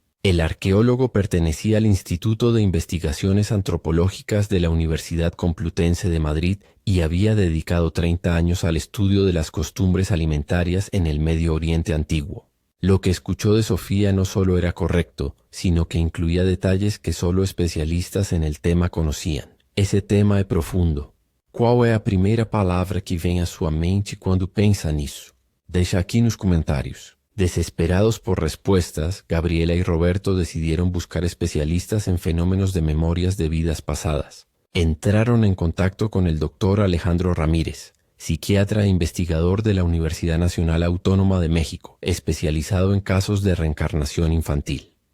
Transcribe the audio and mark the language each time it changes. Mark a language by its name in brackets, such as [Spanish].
[Spanish] El arqueólogo pertenecía al Instituto de Investigaciones Antropológicas de la Universidad Complutense de Madrid y había dedicado 30 años al estudio de las costumbres alimentarias en el Medio Oriente antiguo. Lo que escuchó de Sofía no solo era correcto, sino que incluía detalles que solo especialistas en el tema conocían. [Portuguese] Ese tema é profundo. Qual é a primeira palavra que vem à sua mente quando pensa nisso? Deixa aqui nos comentários. [Spanish] Desesperados por respuestas, Gabriela y Roberto decidieron buscar especialistas en fenómenos de memorias de vidas pasadas. Entraron en contacto con el doctor Alejandro Ramírez, psiquiatra e investigador de la Universidad Nacional Autónoma de México, especializado en casos de reencarnación infantil.